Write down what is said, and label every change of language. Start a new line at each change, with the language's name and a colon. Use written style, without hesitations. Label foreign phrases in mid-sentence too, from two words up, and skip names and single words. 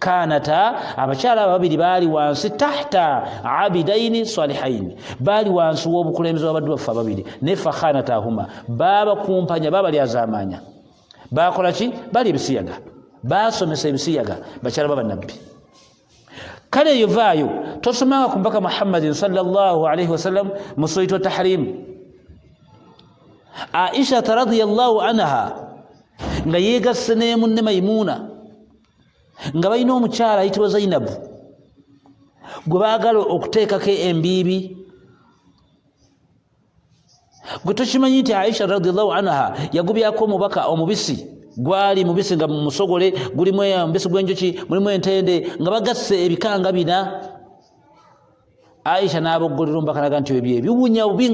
Ganda: kanata abakyala babiri baali wansi
Arabic: تحت عبدين صالحين
Ganda: baali wansi w'obukulembeze w'abaddu baffe babiri ne fakhanatahuma babakumpanya babalyazamanya bakola ki bali ebisiyaga basomesa ebisiyaga bakyala b'abannabbi kale eyo vaayo tosomanga ku mbaka Muhammadin
Arabic: صلى الله عليه وسلم
Ganda: mu surat at-tahrim Aisha
Arabic: رضي الله عنها
Ganda: nga yeegasse ne munne Maimuna nga balina omukyala ayitibwa Zainab gwe baagala okuteekako embiibi gwe tokimanyi nti Aisha
Arabic: رضي الله عنها
Ganda: yagubyako omubaka omubisi gwali mubisi nga musogole gulimu omubisi gw'enjuki mulimu entende nga bagasse ebikanga bina Aisha n'aboggolera omubaka naga nti ebyo ebiwunya obinga